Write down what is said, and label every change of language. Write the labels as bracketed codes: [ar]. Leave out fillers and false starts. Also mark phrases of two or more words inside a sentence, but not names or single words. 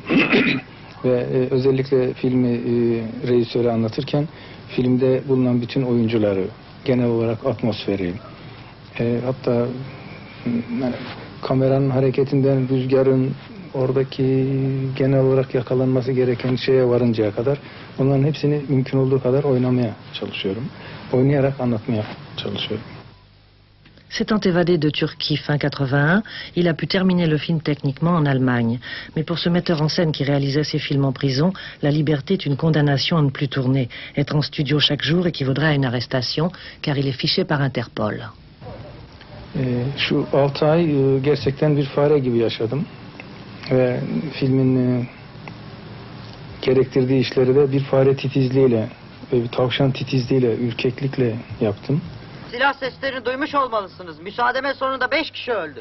[tr] Ve özellikle filmi rejisöre anlatırken filmde bulunan bütün oyuncuları, genel olarak atmosferi, hatta yani kameranın hareketinden rüzgarın oradaki genel olarak yakalanması gereken şeye varıncaya kadar onların hepsini mümkün olduğu kadar oynamaya çalışıyorum. Oynayarak anlatmaya çalışıyorum. [fr] S'étant évadé de Turquie fin 81, il a pu terminer le film techniquement en Allemagne. Mais pour ce metteur en scène qui réalisait ses films en prison, la liberté est une condamnation à ne plus tourner. Être en studio chaque jour équivaudrait à une arrestation, car il est fiché par Interpol. [tr] Şu 6 ay gerçekten bir fare gibi yaşadım. Ve filmin gerektirdiği işleri de bir fare titizliğiyle ve bir tavşan titizliğiyle, ürkeklikle yaptım. Silah seslerini duymuş olmalısınız. Müsaademe sonunda 5 kişi öldü.